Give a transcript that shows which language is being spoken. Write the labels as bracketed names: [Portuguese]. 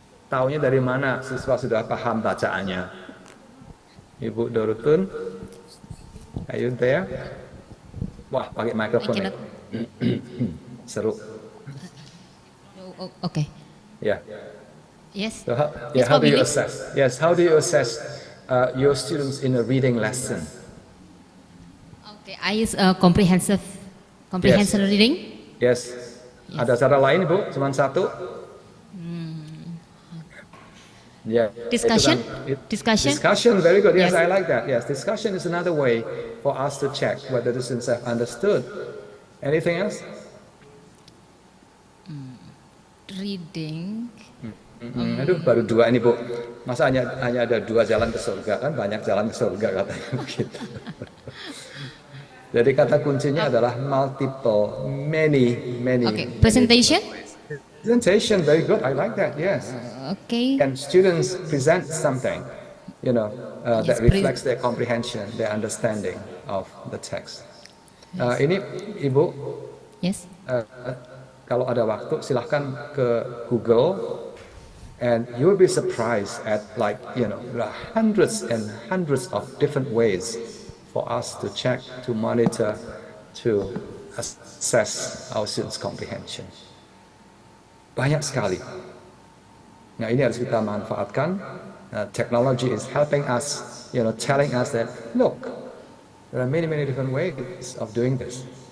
[Indonesian] Taunya dari mana siswa sudah paham bacaannya? [English] Ibu Dorotun, are you there? [Indonesian] Wah, pakai mikrofon. Seru. [English] Okay. Yeah. Yes. So how do you assess? Yes, how do you assess your students in a reading lesson? Okay, I use comprehensive reading. Yes. [Indonesian] Ada cara lain, Bu? Cuma satu? [English] Yeah. Discussion. Discussion. Very good. Yes, I like that. Yes, discussion is another way for us to check whether the students have understood. Anything else? Reading. [Indonesian] Aduh, baru dua ini, Bu. Masa hanya ada dua jalan ke surga, kan banyak jalan ke surga katanya begitu. Jadi kata kuncinya adalah [English] multiple, many. Okay, presentation. Presentation, very good. I like that. Yes. Okay. And students present something, that reflects their comprehension, their understanding of the text. [Indonesian] Ini, Ibu. [English] Yes. [Indonesian] Kalau ada waktu, silahkan ke Google. [English] And you will be surprised at there are hundreds and hundreds of different ways for us to check, to monitor, to assess our students' comprehension. [Indonesian] Banyak sekali. Nah, ini harus kita manfaatkan. [English] Technology is helping us, telling us that, look, there are many different ways of doing this.